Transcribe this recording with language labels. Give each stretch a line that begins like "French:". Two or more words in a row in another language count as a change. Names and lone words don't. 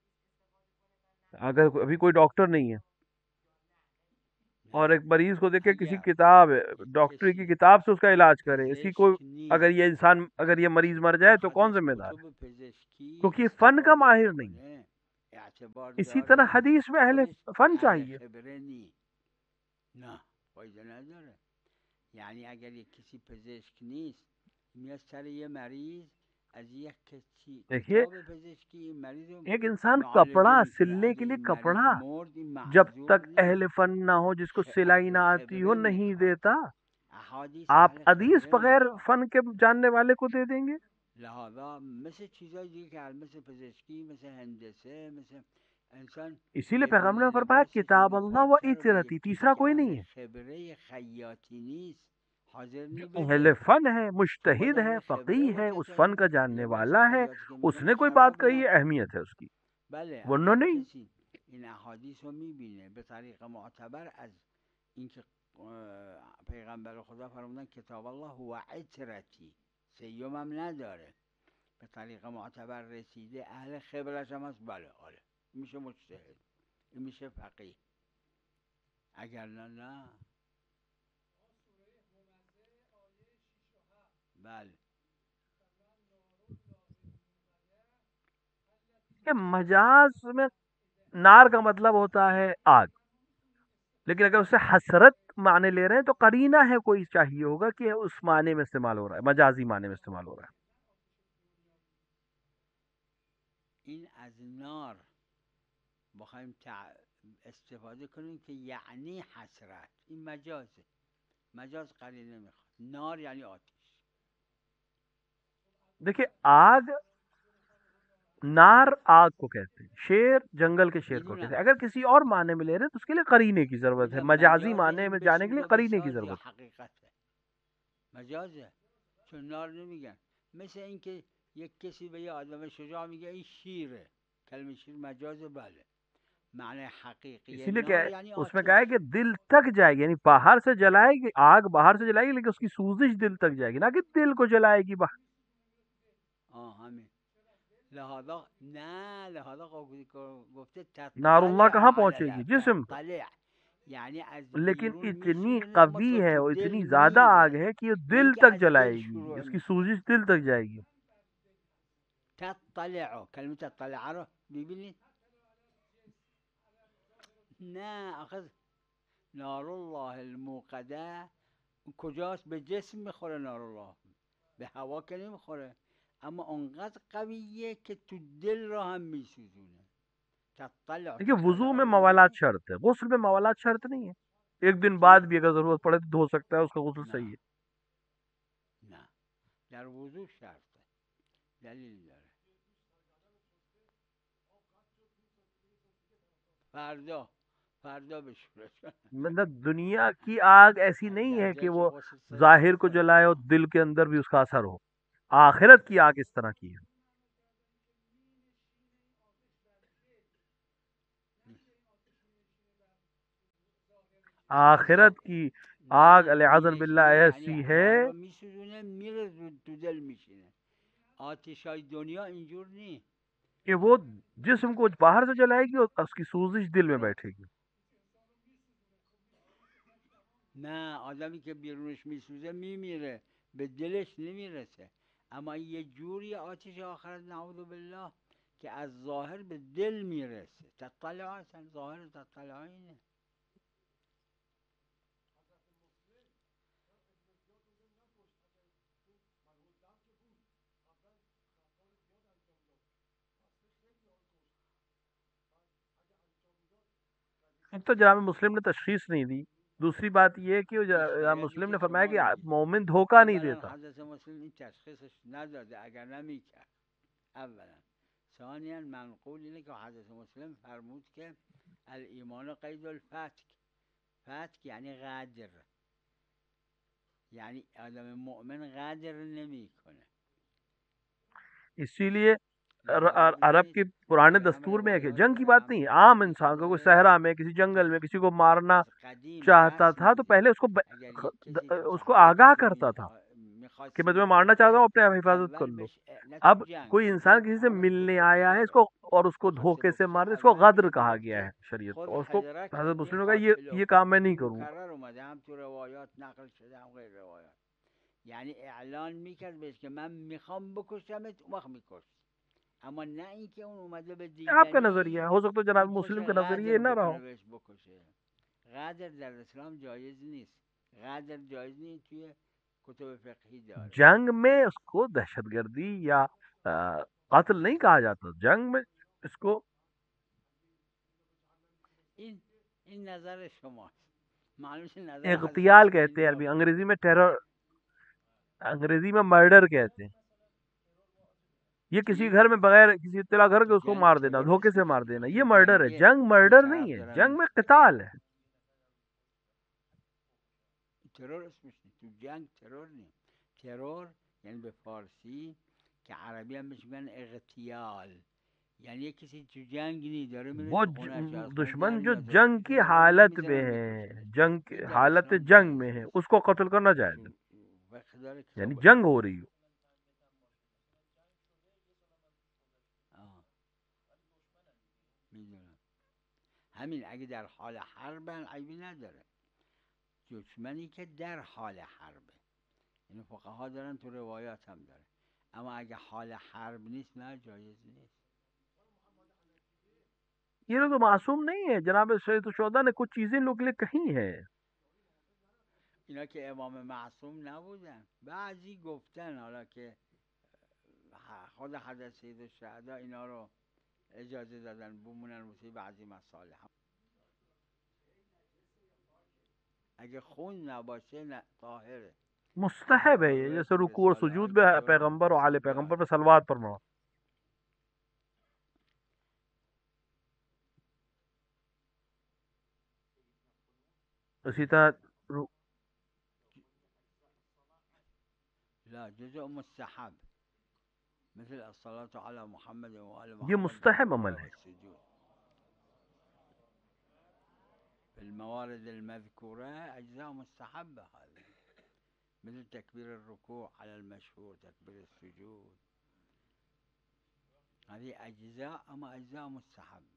Urdu: اگر ابھی کوئی ڈاکٹر نہیں ہے اور ایک مریض کو دیکھے کسی کتاب ڈاکٹری کی کتاب سے اس کا علاج کرے، اس کی کوئی اگر یہ انسان اگر یہ مریض مر جائے تو کون ذمہ دار ہے؟ کیونکہ یہ فن کا ماہر نہیں ہے. اسی طرح حدیث میں اہل فن چاہیے.
Persian: یعنی اگر یہ کسی پزشک نیست میسر یہ مریض از یک کسی
Urdu: دیکھیے
Persian: پزشکی مریض
Urdu: ایک انسان کپڑا سلنے کے لیے کپڑا جب تک اہل فن نہ ہو، جس کو سلائی نہ آتی ہو، نہیں دیتا. آپ حدیث بغیر فن کے جاننے والے کو دے دیں گے؟ لہذا مثل چیزیں دیگر مثل پزشکی، مثل ہندسے، مثل انسان. اسی لیے پیغمبر نے فرمایا
Arabic: کتاب اللہ و اطرتی،
Urdu: تیسرا کوئی نہیں ہے.
Persian: خبرے خیاطی نیست،
Urdu: حاضر نہیں، اہل فن ہے، مجتہد ہے، فقیہ ہے، اس فن کا جاننے والا ہے، اس نے کوئی بات کہی ہے، اہمیت ہے اس کی، ورنہ نہیں.
Persian: این احادیث رو میبینه به طریق معتبر از اینکه پیغمبر خدا فرمودن
Arabic: کتاب الله هو عترتی،
Persian: سیوم هم نداره، به طریق معتبر رسیده، اهل خبرش هم هست، بله آره میشه مجتهد، میشه فقیه، اگر نه بله.
Urdu: کہ مجاز میں نار کا مطلب ہوتا ہے آگ، لیکن اگر اسے حسرت معنی لے رہے ہیں تو قرینہ ہے کوئی چاہیے ہوگا کہ اس معنی میں استعمال ہو رہا ہے، مجازی معنی میں استعمال ہو رہا ہے.
Persian: این از نار بخوایم استفاده کنیم که یعنی حسرت، این مجازه، مجاز قرینه میخواد. نار یعنی آتش.
Urdu: دیکھیں آگ، نار آگ کو کہتے ہیں، شیر جنگل کے شیر کو کہتے ہیں. اگر کسی اور معنی میں لے رہے ہیں تو اس کے لیے قرینے کی ضرورت ہے، مجازی معنی میں جانے کے لیے قرینے کی ضرورت ہے.
Persian: حقیقت ہے مجازه، چون نار نمیگن. مثل اینکه یک کسی به یه آدم شجاع میگه این شیره، کلمه شیر مجازه، بله معنی حقیقی
Urdu: اسی لیے نار یعنی اس میں کہا ہے کہ دل تک جائے گی، یعنی باہر سے جلائے گی، آگ باہر سے جلائے گی لیکن اس کی سوزش دل تک جائے گی، نہ کہ دل کو جلائے گی باہر.
Persian: همین لہذا نه، لہذا گفته
Arabic: نار اللہ
Urdu: کہاں تطلع پہنچے گی؟ جسم.
Persian: تطلع یعنی از
Urdu: لیکن
Persian: بیرون
Urdu: اتنی
Persian: میسوزونه
Urdu: قوی
Persian: اما
Urdu: ہے تو اور دل اتنی زیادہ آگ
Persian: میره،
Urdu: ہے کہ یہ
Persian: نه
Urdu: دل
Persian: اینکه
Urdu: تک
Persian: از
Urdu: جلائے دل گی،
Persian: شروع
Urdu: اس کی
Persian: میشه.
Urdu: سوزش دل تک جائے گی. تطلع،
Persian: کلمه تطلع رو ببینید. نه آخه
Arabic: نار الله الموقده
Persian: کجاست؟ به جسم میخوره
Arabic: نار الله،
Persian: به هوا که نمیخوره، اما اونقدر قویه که تو دل را هم میسوزونه. تطلع
Urdu: دیکھیے وضو میں موالات شرط ہے، غسل میں موالات شرط نہیں ہے. ایک دن بعد بھی اگر ضرورت پڑے تو دھو سکتا ہے، اس کا غسل صحیح ہے.
Persian: نه در وضو شرطه، دلیل داره. فردا بشورش.
Urdu: مطلب دنیا کی آگ ایسی نہیں ہے کہ وہ ظاہر کو جلائے اور دل کے اندر بھی اس کا اثر ہو. آخرت کی آگ اس طرح کی ہے. آخرت کی آگ
Arabic: العیاذ باللہ
Urdu: ایسی ہے
Persian: میسوزونه میره تو دل میشینه. آتشای دنیا اینجور نیست
Urdu: کہ وہ جسم کو باہر سے جلائے گی اور اس کی سوزش دل میں بیٹھے گی.
Persian: نه آدمی که بیرونش میسوزه میمیره، به دلش نمیرسه، اما یه جوری آتش آخرت
Arabic: نعوذ بالله
Persian: که از ظاهر به دل میرسه. تطلع اصلا ظاهر تطلع اینه.
Urdu: ایک تو جناب مسلم نے تشخیص نہیں دی، دوسری بات یہ کہ جناب مسلم نے فرمایا کہ مومن دھوکہ نہیں دیتا.
Persian: حضرت مسلم این تشخیصش نداده اگر نمیکرد. اولا ثانیا منقول اینه که حضرت مسلم فرمود که
Arabic: الایمان قید الفتک،
Persian: فتک یعنی غدر، یعنی آدم مؤمن غدر نمیکنه.
Urdu: اسی لیے عرب کے پرانے دستور میں ہے کہ جنگ کی بات نہیں، عام انسان کو کوئی صحرا میں کسی جنگل میں کسی کو مارنا چاہتا تھا تو پہلے اس کو آگاہ کرتا تھا کہ میں تمہیں مارنا چاہتا ہوں، اپنے آپ حفاظت کر لو. اب کوئی انسان کسی سے ملنے آیا ہے اس کو اور اس کو دھوکے سے مار دے، اس کو غدر کہا گیا ہے شریعت. اور اس کو حضرت مسلم نے کہا یہ کام میں نہیں کروں.
Persian: هم تو روایات نقل شده هم غیر روایات، یعنی اعلان میکرد بهش که من میخوام بکشمت، اون وقت میکشت، اما نه اینکه اون اومده به دیگری
Urdu: آپ کا نظریہ ہے، ہو سکتا ہے جناب مسلم کا نظریہ نہ رہا.
Persian: غدر در اسلام جایز نیست، غدر جایز نیست، توی کتب فقهی داره.
Urdu: جنگ میں اس کو دہشت گردی یا قتل نہیں کہا جاتا، جنگ میں اس کو
Persian: این نظر شماست، معلوم نظر
Urdu: اغتیال کہتے ہیں عربی، انگریزی میں ٹیرر، انگریزی میں مرڈر کہتے ہیں. یہ کسی گھر میں بغیر کسی اطلاع گھر کے اس کو مار دینا، دھوکے سے مار دینا، یہ مرڈر ہے. جنگ مرڈر نہیں ہے، جنگ میں قتال ہے.
Persian: ترور اسمش نیست، تو جنگ ترور نیست. ترور یعنی به فارسی که عربی هم بهش میگن اغتیال، یعنی
Urdu: یہ کسی جنگ نہیں
Persian: داره میره
Urdu: وہ
Persian: تو خونه‌اش از خونه دشمن در
Urdu: جو
Persian: میاد
Urdu: جنگ کی حالت میں ہے، جنگ حالت جنگ میں ہے، اس کو قتل کرنا جائز ہے، یعنی جنگ ہو رہی ہو.
Persian: میدونم همین اگه در حال حربن عیبی نداره، دشمنی که در حال حربه، یعنی فقها دارن تو روایات هم داره، اما اگه حال حرب نیست نه جایز نیست.
Urdu: یہ لوگ تو معصوم نہیں ہے، جناب سید الشہداء نے کچھ چیزیں لوگ لیے کہی ہیں.
Persian: اینا که امام معصوم نبودن، بعضی گفتن حالا که خود حضرت سید الشهدا اینا رو اجازه دادن بمونن واسه بعضی مصالح. اگه خون نباشه نه طاهره.
Urdu: مستحب ہے یہ، جیسے رکوع اور سجود میں پیغمبر اور آل پیغمبر پہ صلوات فرماؤ. اسی طرح
Arabic: لا جزء مستحب مثل الصلاة على محمد وآل
Urdu: یہ محمد مستحب عمل ہے.
Arabic: في الموارد المذكورة أجزاء مستحبة هذه، مثل تكبير الركوع على المشهور، تكبير السجود، هذه أجزاء أما أجزاء مستحبة.